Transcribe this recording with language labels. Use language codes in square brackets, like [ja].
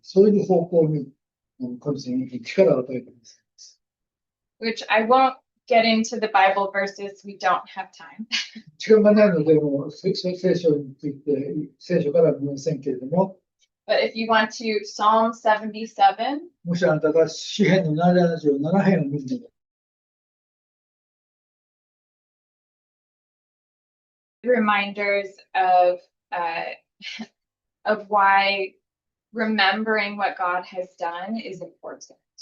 [ja] そういう方向に神様に力を与えてください。 [en] Which I won't get into the Bible verses, we don't have time. [ja] 時間がないので、もう聖書について、聖書からは見ませんけれども、 [en] But if you want to, Psalm 77, [ja] もしあなたが詩編の77編を見るので、 [en] reminders of of why remembering what God has done is important.